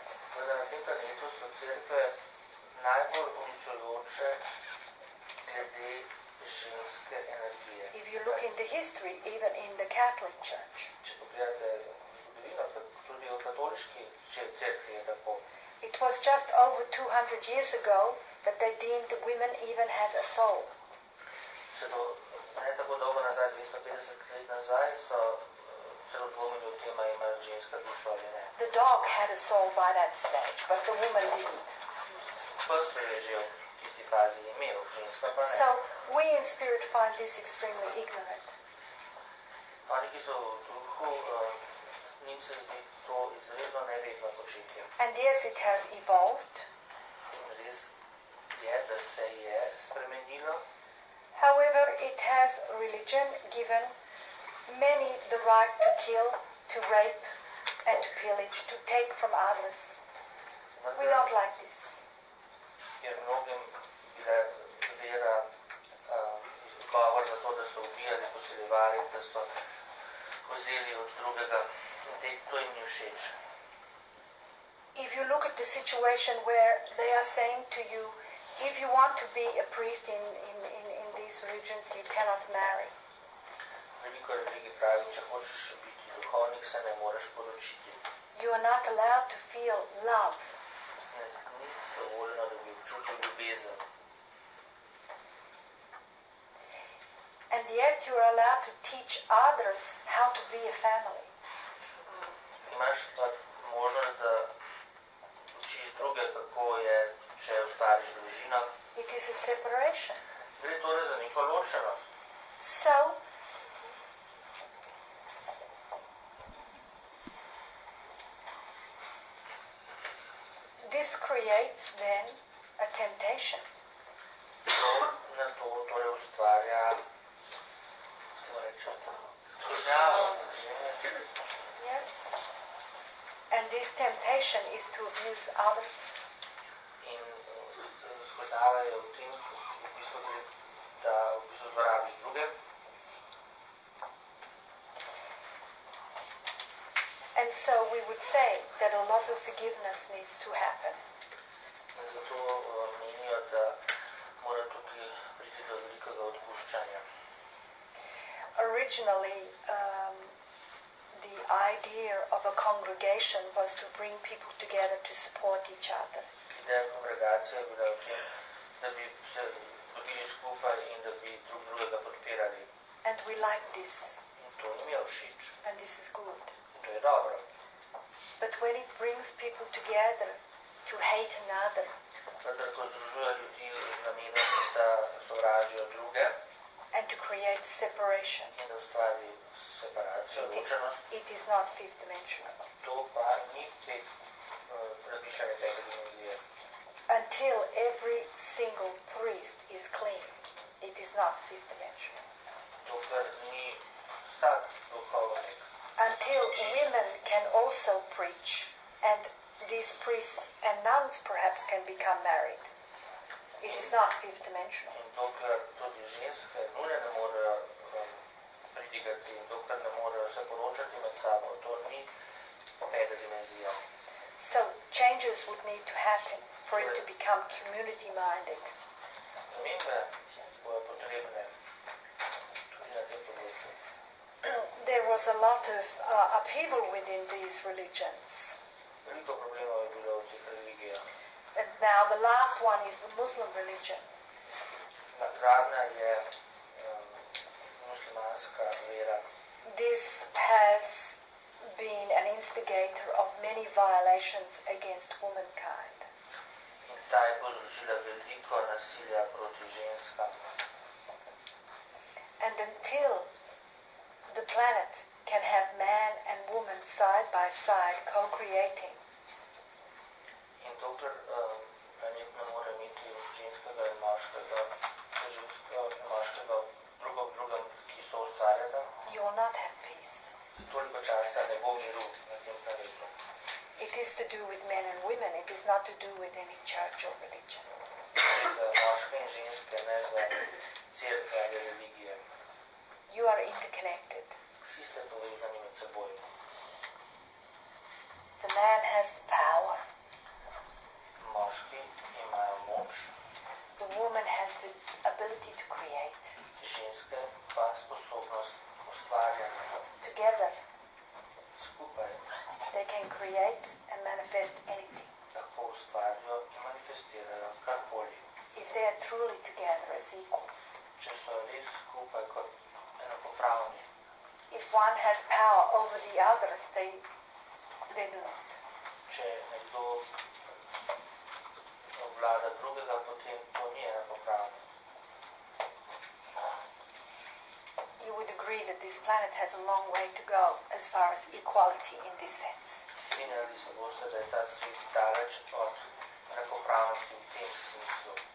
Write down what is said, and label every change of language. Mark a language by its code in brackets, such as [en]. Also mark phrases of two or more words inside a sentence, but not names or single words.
[sl] Vendar na tem planetu so cerkve najbolj uničujoče glede ženske energije. [en] If you look in the history, even in the Catholic Church, [sl] Če pogledate zgodovino, tudi v katoliški cerkvi je tako. [en] it was just over 200 years ago that they deemed women even had a soul. [sl] Ne tako dolgo nazaj, 250 let nazaj, so celo dvomili o tem, ali imajo ženska dušo ali ne. [en] The dog had a soul by that stage, but the woman didn't. [sl] Pes to je že v tisti fazi imel, ženska pa ne. [en] So we in spirit find this extremely ignorant. [sl] Oni, ki so v duhu, njim se zdi to izredno nevedno početje. [en] And yes, it has evolved. [sl] In res je, da se je spremenilo. [en] However, it has religion given many the right to kill, to rape, and to pillage, to take from others. We don't like this. [sl] Je mnogim bila vera govor to, da so ubijali, posiljevali, da so vzeli od drugega in to jim ni všeč. [en] If you look at the situation where they are saying to you, if you want to be a priest in these religions, you cannot marry. [sl] Veliko religij pravi, če hočeš biti duhovnik, se ne moreš poročiti. [en] You are not allowed to feel love. [sl] Ni dovoljeno, da bi občutil ljubezen. [en] And yet you are allowed to teach others how to be a family. [sl] Imaš pa možnost, da učiš druge, kako je, če ustvariš družino. [en] It is a separation. [sl] Gre torej za neko ločenost. [en] So, this creates then a temptation. [sl] To torej ustvarja, skušnjavo. [en] Yes. And this temptation is to abuse others. [sl] In skušnjava je v tem, da v bistvu zlorabiš druge. [en] And so we would say that a lot of forgiveness needs to happen. [sl] Zato menijo, da mora tukaj priti do velikega odpuščanja. [en] Originally, the idea of a congregation was to bring people together to support each other. [sl] Ideja kongregacije je bila v tem, da bi se dobili skupaj in da bi drugega podpirali. [en] And we like this. [sl] In to jim je všeč. [en] And this is good. [sl] In to je dobro. [en] But when it brings people together to hate another, [sl] Vendar, ko združuje ljudi namenom, da sovražijo druge [en] and to create separation, [sl] in da ustvari separacijo, ločenost, [en] it is not fifth dimensional. [sl] to pa ni razmišljanje tega dimenzije. [en] Until every single priest is clean, it is not fifth dimensional. [sl] Dokler ni vsak duhovnik. [en] Until women can also preach, and these priests and nuns perhaps can become married, it is not fifth dimensional. [sl] In dokler tudi ženske nune ne morejo pridigati in dokler ne morejo se poročati med sabo, to ni peta dimenzija. [en] So changes would need to happen for it to become community-minded. [sl] Spremembe bojo potrebne tudi na tem področju. [en] There was a lot of upheaval within these religions. [sl] Veliko problemov je bilo v teh religijah. [en] And now the last one is the Muslim religion. [sl] Zadnja je muslimanska vera. [en] This has been an instigator of many violations against womankind. [sl] In ta je povzročila veliko nasilja proti ženskam. [en] And until the planet can have man and woman side by side co-creating, [sl] In dokler planet ne more imeti ženskega in moškega, drugo v drugem, ki so ustvarjata, [en] you will not have peace. [sl] toliko časa ne bo miru na tem planetu. [en] It is to do with men and women. It is not to do with any church or religion. [sl] Za moške in ženske, ne za cerkve ali religije. [en] You are interconnected. [sl] Vsi ste povezani med seboj. [en] The man has the power. [sl] Moški imajo moč, [en] The woman has the ability to create. [sl] ženske pa sposobnost ustvarjanja. [en] Together, [sl] Skupaj [en] they can create and manifest anything. [sl] lahko ustvarijo in manifestirajo karkoli. [en] If they are truly together as equals. [sl] Če so res skupaj kot enakopravni. [en] If one has power over the other, they do not. [sl] Če nekdo obvlada drugega, potem to ni enakopravno. [en] You would agree that this planet has a long way to go as far as equality in this sense. [sl] Strinjali se boste, da je ta svet daleč od enakopravnosti v tem smislu.